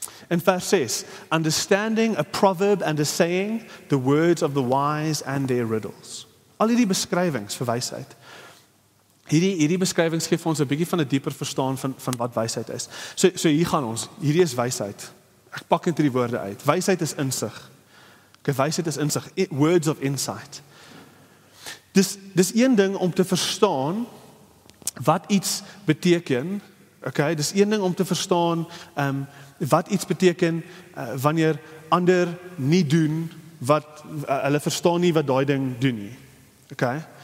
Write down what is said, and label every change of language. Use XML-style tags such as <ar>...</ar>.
<en>In vers 6, understanding a proverb and a saying, the words of the wise and their riddles.</en> <af>Al hierdie beskrywings vir wysheid. Hierdie beskrywings gee vir ons 'n bietjie van 'n dieper verstaan van wat wysheid is. So hier gaan ons. Hierdie is wysheid. Ek pak net die woorde uit. Wysheid is insig. Okay, wysheid is insig. Words of insight. Dis een ding om te verstaan wat iets beteken. Okay, dis een ding om te verstaan wat iets beteken wanneer ander nie doen wat hulle verstaan nie wat daai ding doen nie. Okay?</af>